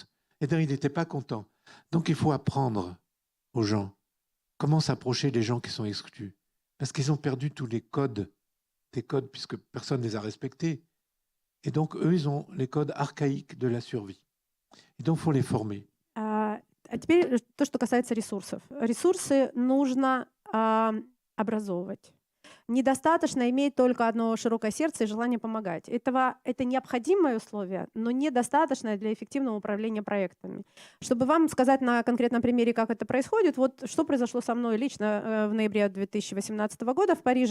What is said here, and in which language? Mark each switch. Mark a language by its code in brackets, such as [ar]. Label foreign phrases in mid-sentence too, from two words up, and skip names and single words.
[fr] Et d'ailleurs, il n'était pas content. Donc, il faut apprendre aux gens comment s'approcher des gens qui sont exclus. Parce qu'ils ont perdu tous les codes, puisque personne ne les a respectés. Et donc, eux, ils ont les codes archaïques de la survie. Et donc, il faut les former. [ru] А теперь то, что касается ресурсов. Ресурсы нужно образовывать. Недостаточно иметь только одно широкое сердце и желание помогать. Это необходимое условие, но недостаточное для эффективного управления проектами. Чтобы вам сказать на конкретном примере, как это происходит, вот что произошло со мной лично в ноябре 2018 года в Париже.